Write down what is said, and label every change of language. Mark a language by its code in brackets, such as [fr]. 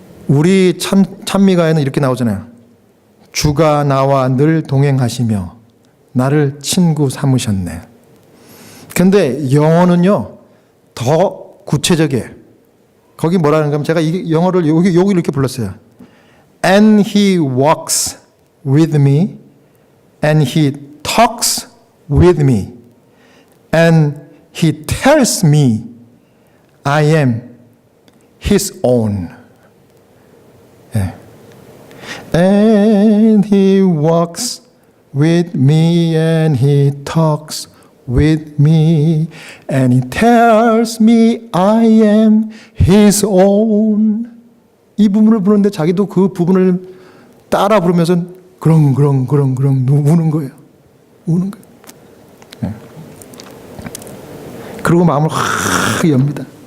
[ko] 우리 찬미가에는 이렇게 나오잖아요. 주가 나와 늘 동행하시며 나를 친구 삼으셨네. 근데 영어는요 더 구체적이에요. 거기 뭐라는 건 제가 이 영어를 여기 이렇게 불렀어요. [en] And he walks with me, and he talks with me, and he tells me I am his own. [ko] 네. [en] And he walks with me, and he talks with me, and he tells me I am his own. [ko] 이 부분을 부르는데 자기도 그 부분을 따라 부르면서 그렁 우는 거예요. 우는 거예요. 네. 그리고 마음을 확 엽니다.